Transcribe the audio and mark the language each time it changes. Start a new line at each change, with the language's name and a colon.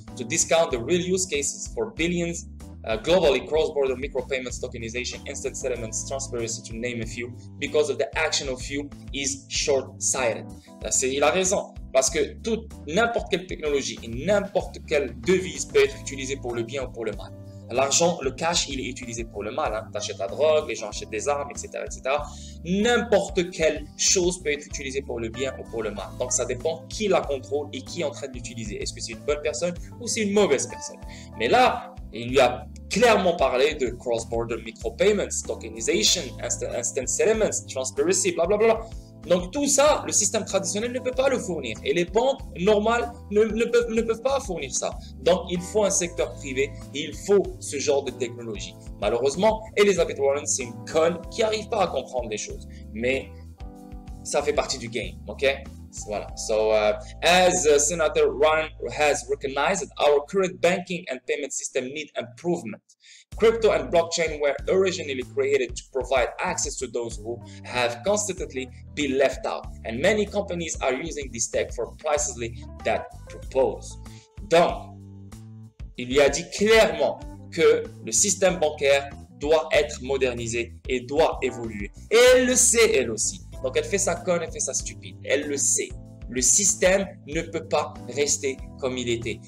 English: To discount the real use cases for billions, globally, cross-border micropayments, tokenization, instant settlements, transparency, to name a few, because of the action of few is short-sighted.
French: Il a raison, parce que n'importe quelle technologie et n'importe quelle devise peut être utilisée pour le bien ou pour le mal. L'argent, le cash, il est utilisé pour le mal. Hein. Tu achètes la drogue, les gens achètent des armes, etc., etc. N'importe quelle chose peut être utilisée pour le bien ou pour le mal. Donc, ça dépend qui la contrôle et qui est en train de l'utiliser. Est-ce que c'est une bonne personne ou c'est une mauvaise personne? Mais là, il lui a clairement parlé de
English: cross-border micropayments, tokenization, instant settlements, transparency,
French: blablabla. Donc tout ça, le système traditionnel ne peut pas le fournir et les banques normales ne peuvent pas fournir ça. Donc il faut un secteur privé et il faut ce genre de technologie. Malheureusement, Elizabeth Warren, c'est une conne qui n'arrive pas à comprendre les choses. Mais ça fait partie du game, ok? Voilà.
English: So, as Senator Warren has recognized, our current banking and payment system need improvement. Crypto and blockchain were originally created to provide access to those who have constantly been left out, and many companies are using this tech for precisely that purpose.
French: Donc, il lui a dit clairement que le système bancaire doit être modernisé et doit évoluer. Et elle le sait, elle aussi. Donc, elle fait sa conne, elle fait sa stupide. Elle le sait. Le système ne peut pas rester comme il était.